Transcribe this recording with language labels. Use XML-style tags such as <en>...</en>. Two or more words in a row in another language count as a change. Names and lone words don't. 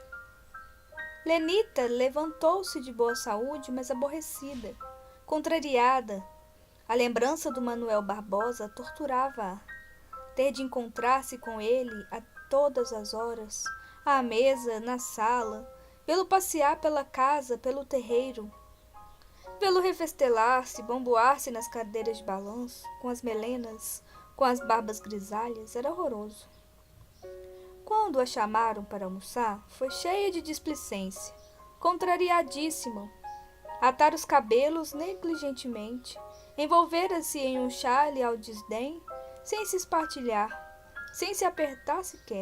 <pt>Lenita levantou-se de boa saúde, mas aborrecida, contrariada. A lembrança do Manuel Barbosa torturava-a. Ter de encontrar-se com ele a todas as horas, à mesa, na sala, vê-lo passear pela casa, pelo terreiro, vê-lo refestelar-se, bamboar-se nas cadeiras de balanço, com as melenas, com as barbas grisalhas, era horroroso. Quando a chamaram para almoçar, foi cheia de displicência, contrariadíssima. Atar os cabelos negligentemente, envolvera-se em um xale ao desdém, sem se espartilhar, sem se apertar sequer.</pt>